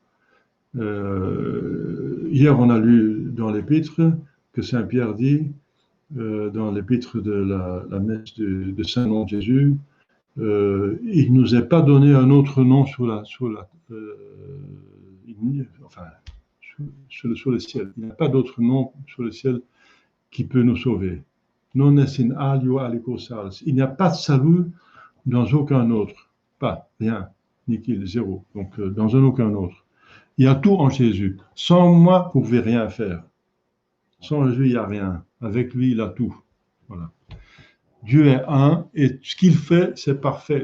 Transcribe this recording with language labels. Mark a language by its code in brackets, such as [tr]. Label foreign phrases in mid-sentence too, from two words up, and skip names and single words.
[fr] Hier, on a lu dans l'Épître que Saint Pierre dit, dans l'Épître de la messe de Saint-Nom de Jésus, il ne nous est pas donné un autre nom sous le ciel. Il n'y a pas d'autre nom sous le ciel qui peut nous sauver. [la] Non est in alio aliquo salus. [fr] Il n'y a pas de salut dans aucun autre. Pas, rien, nickel, zéro. Donc, dans aucun autre. Il y a tout en Jésus. Sans moi, vous ne pouvez rien faire. Sans Jésus, il n'y a rien. Avec lui, il a tout. Voilà. Dieu est un et ce qu'il fait, c'est parfait.